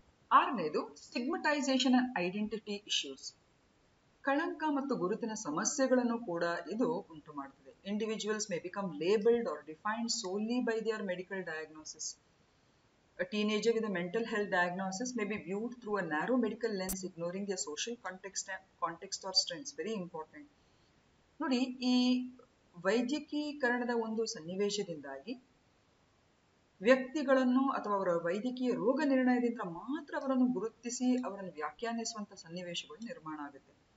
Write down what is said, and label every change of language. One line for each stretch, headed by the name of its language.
Kannada: ಆರನೇದು
English: Stigmatization and identity issues.
Kannada: ಕಳಂಕ ಮತ್ತು ಗುರುತಿನ ಸಮಸ್ಯೆಗಳನ್ನು ಕೂಡ ಇದು ಉಂಟು ಮಾಡುತ್ತದೆ.
English: Individuals may become labeled or defined solely by their medical diagnosis. A teenager with a mental health diagnosis may be viewed through a narrow medical lens, ignoring their social context or strengths. Very important.
Kannada: ನೋಡಿ, ಈ ವೈದ್ಯಕೀಕರಣದ ಒಂದು ಸನ್ನಿವೇಶದಿಂದಾಗಿ ವ್ಯಕ್ತಿಗಳನ್ನು ಅಥವಾ ಅವರ ವೈದ್ಯಕೀಯ ರೋಗ ನಿರ್ಣಯದಿಂದ ಮಾತ್ರ ಅವರನ್ನು ಗುರುತಿಸಿ ಅವರನ್ನು ವ್ಯಾಖ್ಯಾನಿಸುವಂತ ಸನ್ನಿವೇಶಗಳು ನಿರ್ಮಾಣ ಆಗುತ್ತೆ.